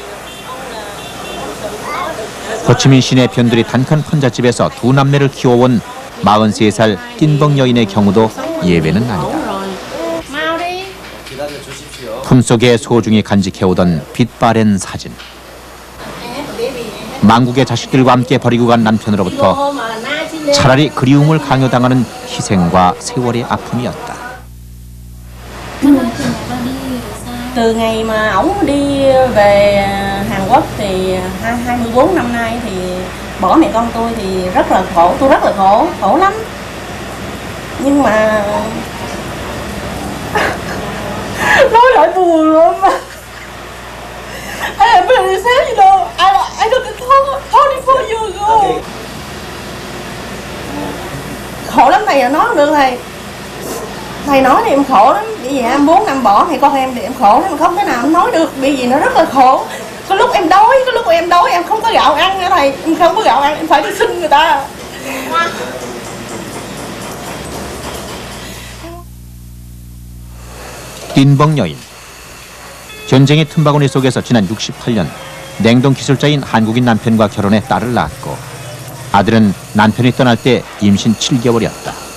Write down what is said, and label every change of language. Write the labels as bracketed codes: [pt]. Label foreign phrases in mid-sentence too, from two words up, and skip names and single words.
[ko] 호치민 시내 변두리 단칸 혼잣집에서 두 남매를 키워온 43살 띵벙 여인의 경우도 예외는 아니다. 품속에 소중히 간직해오던 빛바랜 사진. 망국의 자식들과 함께 버리고 간 남편으로부터 차라리 그리움을 강요당하는 희생과 세월의 아픔이었다. [vi] Từ ngày mà ổng đi về Hàn Quốc thì 24 năm nay thì bỏ mẹ con tôi thì rất là khổ, tôi rất là khổ lắm. Nhưng mà nói lại buồn lắm. [en] I am very sad, you know. I don't talk only for you go. [vi] Khổ lắm thầy, nói không được thầy. Thầy nói thì em khổ lắm, bởi vì 24 năm bỏ mẹ con em thì em khổ lắm, em không thể nào em nói được, bởi vì nó rất là khổ. Có lúc em đói, em không có gạo ăn nữa thầy, em không có gạo ăn, em phải đi xin người ta. [ko] 띵벙 여인. 전쟁의 틈바구니 속에서 지난 68년 냉동 기술자인 한국인 남편과 결혼해 딸을 낳았고 아들은 남편이 떠날 때 임신 7개월이었다.